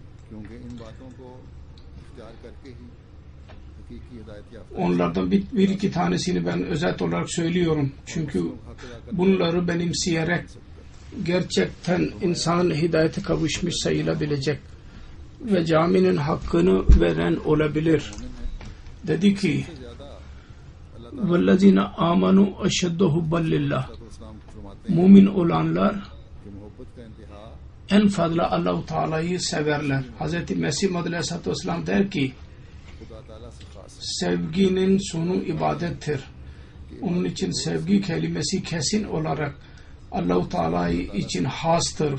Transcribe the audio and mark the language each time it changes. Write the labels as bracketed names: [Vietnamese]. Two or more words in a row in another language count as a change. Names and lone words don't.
[Turkish] Onlardan bir iki tanesini ben özet olarak söylüyorum. Çünkü bunları benimseyerek gerçekten insan hidayete kavuşmuş sayılabilecek ve caminin hakkını veren olabilir. Dedi ki [Arabic] وَالَّذِينَ آمَنُوا أَشَدُّ حُبًّا لِلّٰهِ [Turkish] Mümin olanlar en fazla Allah-u Teala'yı severler. Hz. Mesih [Arabic] عليه الصلاة والسلام [Turkish] der ki sevginin sonu ibadettir. Onun için sevgi kelimesi kesin olarak Allah-u Teala için hastır.